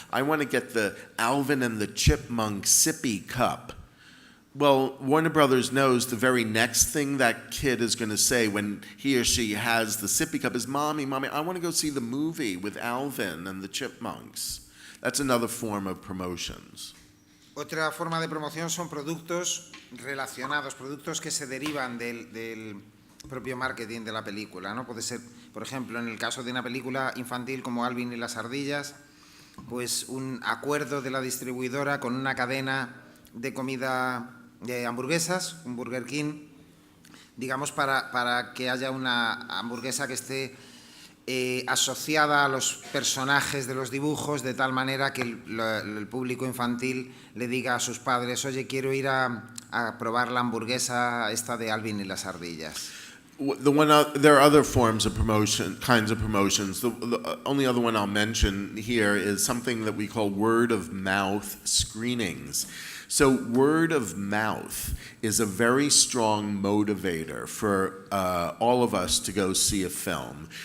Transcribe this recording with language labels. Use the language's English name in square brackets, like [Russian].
[English] I want to get the Alvin and the Chipmunk sippy cup. Well, Warner Brothers knows the very next thing that kid is going to say when he or she has the sippy cup is, Mommy, I want to go see the movie with Alvin and the Chipmunks. That's another form of promotions. [Spanish] Otra forma de promoción son productos relacionados, productos que se derivan del propio marketing de la película, ¿no? Puede ser, por ejemplo, en el caso de una película infantil como Alvin y las ardillas, pues un acuerdo de la distribuidora con una cadena de comida de hamburguesas, un Burger King, digamos, para que haya una hamburguesa que esté asociada a los personajes de los dibujos, de tal manera que el público infantil le diga a sus padres, oye, quiero ir a probar la hamburguesa esta de Alvin y las ardillas. [English] There are other forms of kinds of promotions. The only other one I'll mention here is something that we call word of mouth screenings. So word of mouth is a very strong motivator for all of us to go see a film.